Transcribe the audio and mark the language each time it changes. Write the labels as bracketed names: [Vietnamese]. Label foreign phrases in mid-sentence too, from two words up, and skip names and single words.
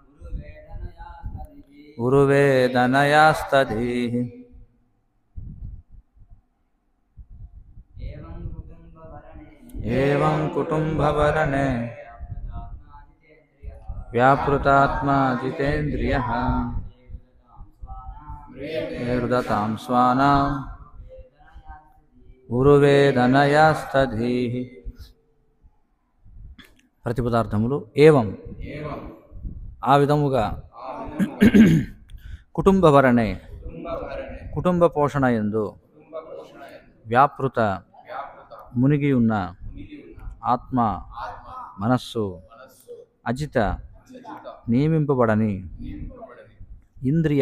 [Sanskrit] उरुवेदनयास्तधीः एवं कुटुम्बभरणे व्यापृतात्मा जितेन्द्रियः रुदतां स्वानाम् उरुवेदनयास्तधीः [Telugu] ప్రతిపదార్థములు ఏవం ఆ విధముగా కుటుంబభరణే కుటుంబ పోషణ యందు వ్యాపృత మునిగి ఉన్న ఆత్మ మనస్సు అజిత నియమింపబడని ఇంద్రియ